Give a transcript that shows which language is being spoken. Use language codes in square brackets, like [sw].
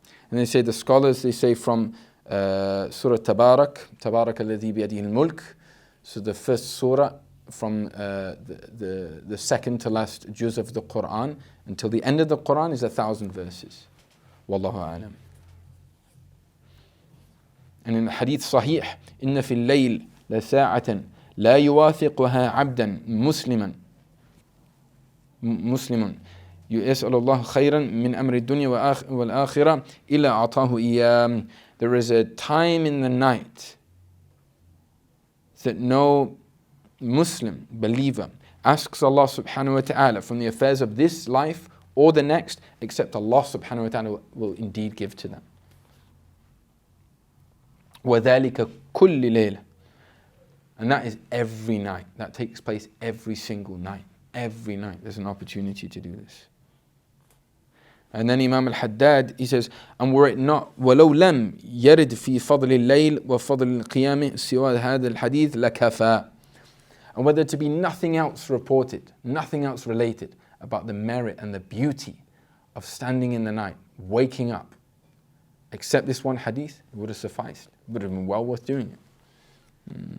[en] And they say, the scholars, they say from Surah Tabarak alladhi biyadihi al-mulk. So the first surah from the second to last juz of the Quran until the end of the Quran is 1,000 verses. Wallahu a'lam. And in the hadith sahih, [ar] إن في الليل لساعة لا يواثقها عبدا مسلم يسأل الله خيرا من أمر الدنيا والآخرة إلا أعطاه إياه. [en] There is a time in the night that no Muslim believer asks Allah subhanahu wa ta'ala from the affairs of this life or the next, except Allah subhanahu wa ta'ala will indeed give to them. [ar] وَذَلِكَ كُلِّ لَيْلَةٍ. [en] And that is every night. That takes place every single night. Every night there's an opportunity to do this. And then Imam al-Haddad, he says, and were it not, [ar] وَلَوْ لَمْ يَرِدْ فِي فَضْلِ اللَّيْلِ وَفَضْلِ الْقِيَامِ سِوَى هَذَا الْحَدِيثِ لَكَفَى. [en] And whether to be nothing else reported, nothing else related about the merit and the beauty of standing in the night, waking up, except this one hadith, it would have sufficed. It would have been well worth doing it.